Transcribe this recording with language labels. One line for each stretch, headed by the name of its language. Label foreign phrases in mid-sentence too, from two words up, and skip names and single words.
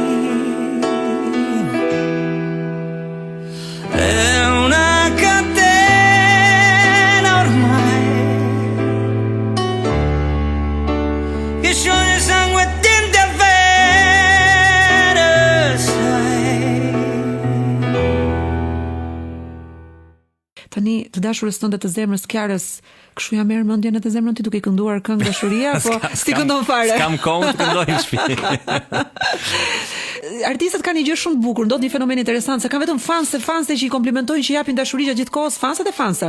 Italian: è una catena ormai che scioglie sangue e tinte a vene sai.
Albanian: Tani të dashurës tënde të zemrës Kiarës, kështu jam merr mendjen edhe zemrën ti duke kënduar këngë dashuria, po si këndon fare? S'kam kohë të këndoj në shtëpi. Artistët kanë një gjë shumë të bukur, ndodh një fenomen interesant, se kanë vetëm fanse që i komplimentojnë, që japin dashuri gjatë gjithë kohës, fanset e fanse.